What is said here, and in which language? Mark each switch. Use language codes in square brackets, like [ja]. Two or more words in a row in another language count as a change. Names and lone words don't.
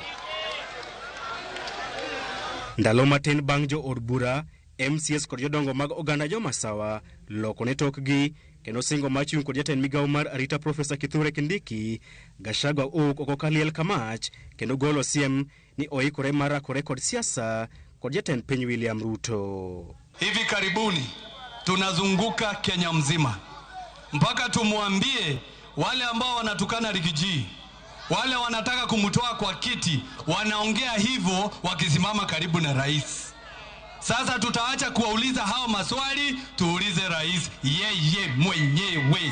[luo] Ndalo matin bang' jo od bura, MCS kod jodongo mag oganda jomasawa loko ne tokgi kendo singo machung' kod jatend migawo mar arita Profesa Kithure Kindiki, Gachagua owuok oko kaliel kamach kendo golo siem ni oikore marakore kod siasa kod jatend piny William Ruto. [sw] Hivi karibuni tunazunguka Kenya mzima mpaka tumwambie wale ambao wanatukana Rigiji, wale wanataka kumtoa kwa kiti, wanaongea hivyo wakisimama karibu na rais. Sasa tutaacha kuwauliza hao maswali, tuulize rais yeye mwenyewe.